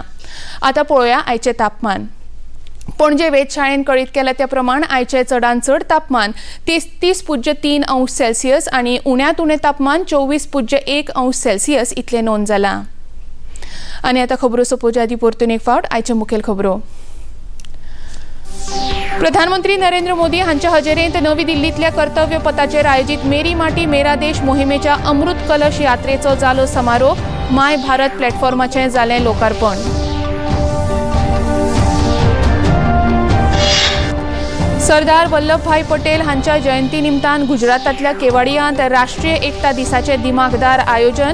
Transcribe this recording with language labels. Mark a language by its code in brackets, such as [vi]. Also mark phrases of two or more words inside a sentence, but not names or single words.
[kok] आतां पळोवया आयचें तापमान. पणजे वेधशाळेन कळीत केला त्या प्रमाण आयचे चडांत चड तापमान 33.3 अंश सेल्सियस आनी उण्यांत उणें तापमान 24.1 अंश सेल्सियस इतलें नोंद जालां. आनी आतां खबरो सोंपोवचे आदीं परतून एक फावट आयच्यो मुखेल खबरो. प्रधानमंत्री नरेंद्र मोदी हांच्या हजेरेंत नवी दिल्लींतल्या कर्तव्य पथाचेर आयोजीत मेरी माटी मेरा देश मोहिमेच्या अमृत कलश यात्रेचो जालो समारोप. माय भारत प्लॅटफॉर्माचें जालें लोकार्पण. सरदार वल्लभभाई पटेल हांच्या जयंती निमतान गुजरातांतल्या केवाडियांत राष्ट्रीय एकता दिसाचे दिमागदार आयोजन.